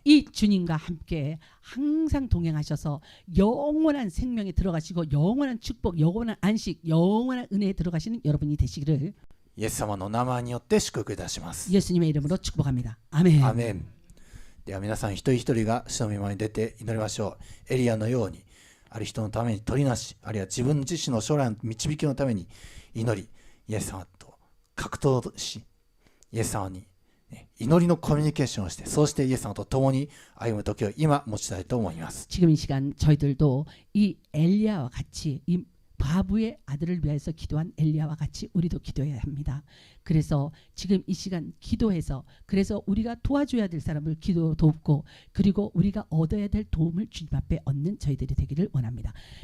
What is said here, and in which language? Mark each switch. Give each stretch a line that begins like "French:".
Korean: 이 주님과 함께 항상 동행하셔서 영원한 생명에 들어가시고 영원한 축복, 영원한 안식, 영원한 은혜에 들어가시는 여러분이 되시기를
Japanese: イエス様の名前によって祝福いたします。
Korean: 예수님의 이름으로 축복합니다. 아멘.
Japanese: アメン。では皆さん一人一人が主の御前に出て祈りましょう。エリアのようにある人のために取りなし、あるいは自分自身の将来の導きのために祈り、イエス様と格闘し、イエス様に祈りのコミュニケーションをして、そうしてイエス様と共に歩む時を今持ちたいと思います。
Korean: 지금 이 시간 저희들도 이 엘리야와 같이 이 바부의 아들을 위해서 기도한 엘리야와 같이 우리도 기도해야 합니다. 그래서 지금 이 시간 기도해서 그래서 우리가 도와줘야 될 사람을 돕고 그리고 우리가 얻어야 될 도움을 주님 앞에 얻는 저희들이 되기를 원합니다.